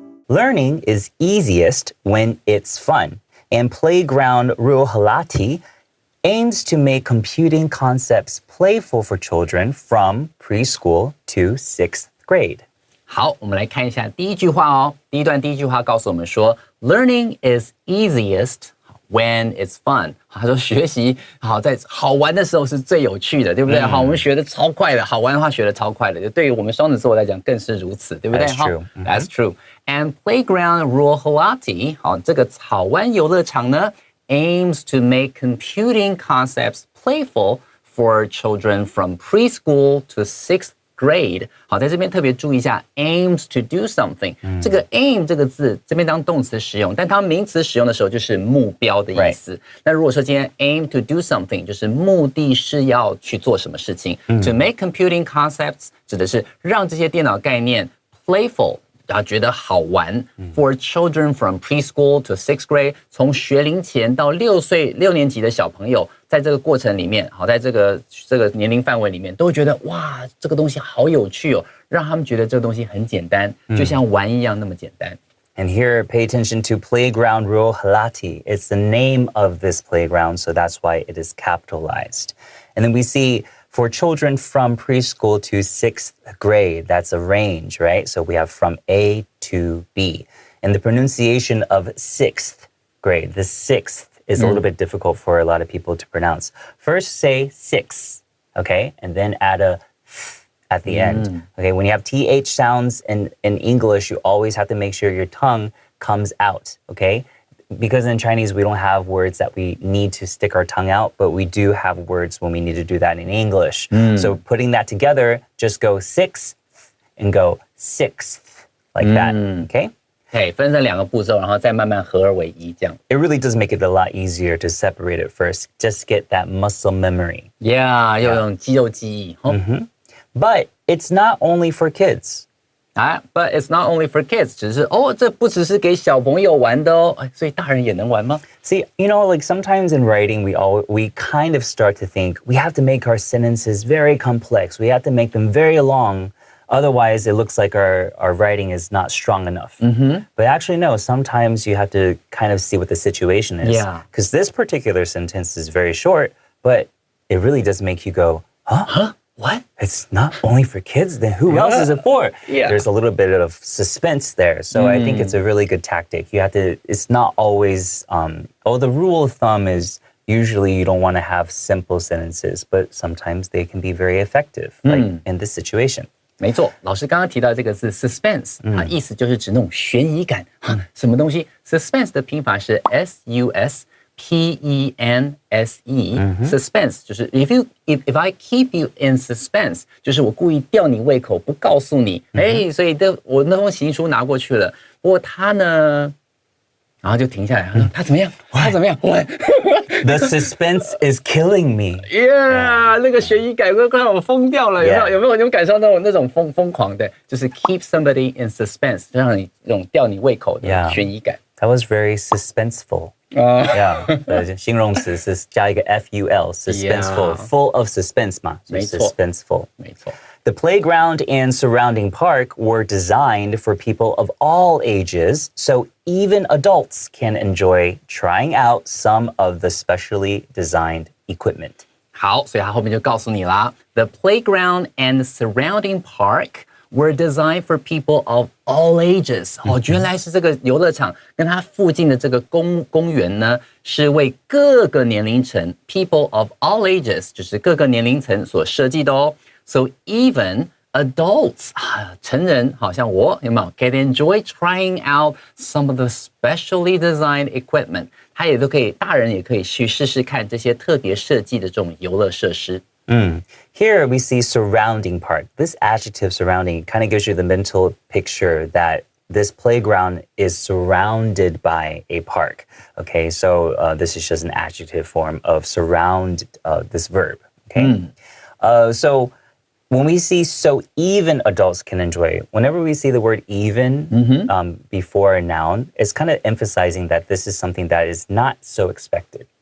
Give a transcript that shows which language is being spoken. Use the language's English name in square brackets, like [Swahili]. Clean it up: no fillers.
[English] Learning is easiest when it's fun, and Playground Ruoholahti aims to make computing concepts playful for children from preschool to 6th grade. [Chinese] 好，我们来看一下第一句话哦。第一句话告诉我们说 ， [English] Learning is easiest when it's fun。 [Chinese] 他说学习好在好玩的时候是最有趣的，对不对？好，我们学的超快的，好玩的话学的超快的，就对于我们双子座来讲更是如此，对不对？ [English] That's true. That's true. And Playground Ruoholahti， [Chinese] 好，这个草湾游乐场呢 [English] aims to make computing concepts playful for children from preschool to 6th grade. [Chinese] 好，在这边特别注意一下 [English] aims to do something. [Chinese] 这个 aim 这个字这边当动词使用，但它名词使用的时候就是目标的意思。那如果说今天 [English] aim to do something [Chinese] 就是目的是要去做什么事情。 [English] To make computing concepts [Chinese] 指的是让这些电脑概念 playful。然后觉得好玩 [English] for children from preschool to 6th grade， [Chinese] 从学龄前到6年级的小朋友，在这个过程里面，好，在这个年龄范围里面，都会觉得哇，这个东西好有趣哦，让他们觉得这个东西很简单，就像玩一样那么简单。 [English] And here, pay attention to Playground Ruoholahti. It's the name of this playground, so that's why it is capitalized. And then we see for children from preschool to 6th grade, that's a range, right? So we have from A to B. And the pronunciation of 6th grade, the 6th is a little bit difficult for a lot of people to pronounce. First say 6, okay? And then add a th at the end. Okay, when you have TH sounds in English, you always have to make sure your tongue comes out, okay? Because in Chinese, we don't have words that we need to stick our tongue out, but we do have words when we need to do that in English. So putting that together, just go 6th and go 6th, like that, okay? [Chinese] 嘿，分成2个步骤，然后再慢慢合而为一，这样。 [English] It really does make it a lot easier to separate it first. Just get that muscle memory. [Chinese] Yeah，要用肌肉记忆。 [English] But it's not only for kids. But it's not only for kids. [Chinese] 只是这不只是给小朋友玩的哦，所以大人也能玩吗？ [English] See, like sometimes in writing, we kind of start to think we have to make our sentences very complex. We have to make them very long. Otherwise, it looks like our writing is not strong enough. But actually, no, sometimes you have to kind of see what the situation is. Yeah. Because this particular sentence is very short, but it really does make you go, huh? What? It's not only for kids, then who else is it for? Yeah. There's a little bit of suspense there. So I think it's a really good tactic. It's not always, the rule of thumb is usually you don't want to have simple sentences, but sometimes they can be very effective, like in this situation. [Chinese] 没错，老师刚刚提到这个字 suspense，意思就是指那种悬疑感。什么东西 ？suspense 的拼法是 suspense，suspense 就是 [English] if I keep you in suspense， [Chinese] 就是我故意吊你胃口，不告诉你。所以我那封情书拿过去了，不过他呢，然后就停下来，他怎么样？他怎么样 [English] The suspense is killing me. [Chinese] Yeah， 那个悬疑感快让我疯掉了，有没有感受到那种疯狂的？就是 [English] keep somebody in suspense， [Chinese] 就让你这种吊你胃口的悬疑感。 [English] That was very suspenseful. [Chinese] Yeah， 形容词是加一个 ful, suspenseful, [English] full of suspense [Chinese] 嘛，就是 suspenseful. 没错。 [English] The playground and surrounding park were designed for people of all ages, so even adults can enjoy trying out some of the specially designed equipment. [Chinese] 好，所以他后面就告诉你啦 [English] The playground and surrounding park were designed for people of all ages. [Chinese] 原来是这个游乐场跟它附近的这个公园呢，是为各个年龄层 [English] people of all ages [Chinese] 就是各个年龄层所设计的哦。 [English] So even adults [Chinese] 成人好像我有没有 [English] can enjoy trying out some of the specially designed equipment [Chinese] 他也都可以大人也可以去试试看这些特别设计的这种游乐设施。 [English] Here we see surrounding park. This adjective surrounding kind of gives you the mental picture that this playground is surrounded by a park. Okay, so this is just an adjective form of surround this verb. Okay, so when we see so even adults can enjoy, whenever we see the word even before a noun, it's kind of emphasizing that this is something that is not so expected.